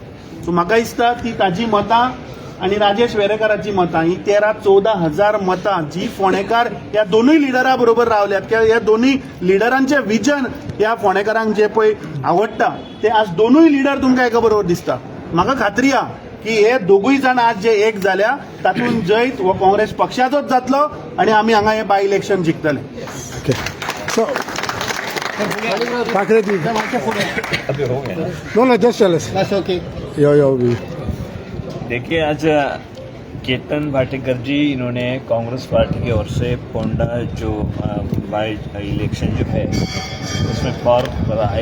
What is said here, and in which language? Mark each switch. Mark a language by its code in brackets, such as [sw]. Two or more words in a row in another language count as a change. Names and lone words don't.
[kok] सो म्हाका दिसता ती ताजी मतां आनी राजेश वेरेकाराची मतां ही 13-14 हजार मतां जी फोंडेकार ह्या दोनूय लिडरा बरोबर रावल्यात किंवा ह्या दोनूय लिडरांचे विजन ह्या फोंडेकारांक जे पळय आवडटा ते आज दोनूय लिडर तुमकां एका बरोबर दिसता. म्हाका खात्री आहा की हे दोगूय जाण आज जे एक जाल्या तातूंत जैत हो काँग्रेस पक्षाचोच जातलो आनी आमी हांगा हे [en] by election [kok] जिखतले. [en] okay. so Thakre ji, no just tell us. यो [hi] देखिए, आज केतन भाटीकर जी इन्होंने कांग्रेस पार्टी की ओर से पोंडा जो [en] by election [hi] जो है उसमें फॉर्म भरा है.